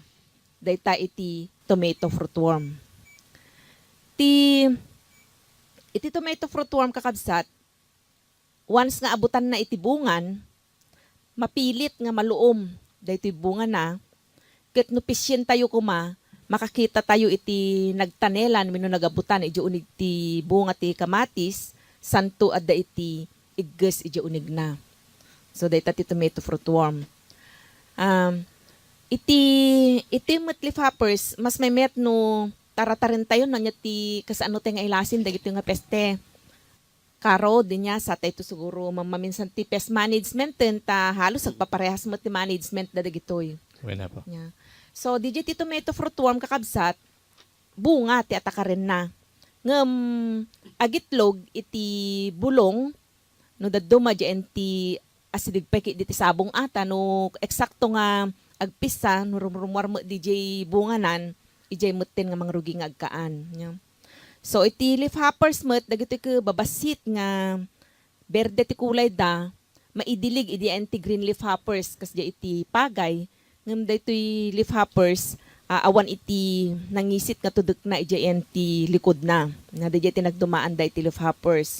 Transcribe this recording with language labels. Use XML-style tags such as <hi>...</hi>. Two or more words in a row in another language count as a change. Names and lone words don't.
<ilo>Dayta iti</ilo> <en>tomato fruitworm.</en> <ilo>Iti</ilo> <en>tomato fruitworm</en> <ilo>kakabsat, once nga abutan na iti bungan, mapilit nga maluom daytoy bunga na, ket no pisyen tayo kuma, makakita tayo iti nagtanelan wenno nagabutan iti unig ti bunga ti kamatis, santo adda iti igges iti unig na. So dayta ti</ilo> <en>tomato fruitworm.</en> <ilo>Iti met leafhoppers, mas may met no taratarin tayo na ti kasano tayo nga ilasin dagito nga peste. Karo din niya sa tayo siguro maminsan ti</ilo> <en>pest management</en> <ilo>ta halos agpaparehas mo ti management da dagitoy.</ilo> <tl>Wala po.</tl> <en>Yeah.</en> <ilo>So di ti</ilo> <en>tomato fruitworm</en> <ilo>kakabsat bunga ti atakarin na. Ngem agitlog iti bulong no daddo madyan ti asidig peki diti sabong ata no eksakto nga agpisa no rumrumwar mo DJ bunganan ijay mutin nga mangrugi nga agkaan.</ilo> <en>Yeah.</en> <ilo>So iti leafhoppers met dagiti ke babasit nga berde ti kulay da maidilig idi anti</ilo> <en>green leafhoppers</en> <ilo>kas di iti pagay ngem daytoy leafhoppers awan iti nangisit nga tudek na idi anti likod na nga di iti nagdumaan da iti leafhoppers.</ilo>